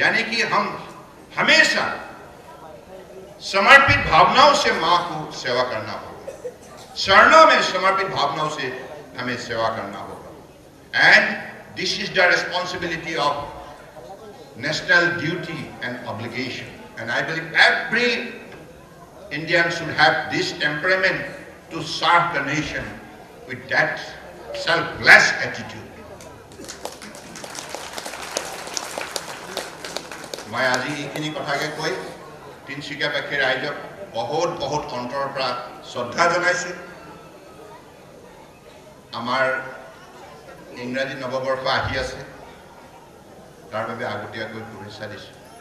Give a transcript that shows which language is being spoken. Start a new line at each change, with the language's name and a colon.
Hindi: यानी कि हम हमेशा समर्पित भावनाओं से मां को सेवा करना होगा, चरणों में समर्पित भावनाओं से हमें सेवा करना होगा।
English: And this is the responsibility of national duty and obligation. And I believe every Indian should have this temperament to serve the nation with that selfless attitude.
Hindi: मैं आज
Assamese: এইখিনি কথাকে কৈ তিনিচুকীয়াবাসী ৰাইজক বহুত বহুত অন্তৰৰ পৰা শ্ৰদ্ধা জনাইছোঁ। আমাৰ ইংৰাজী নৱবৰ্ষ আহি আছে, তাৰ বাবে আগতীয়াকৈ শুভেচ্ছা দিছোঁ।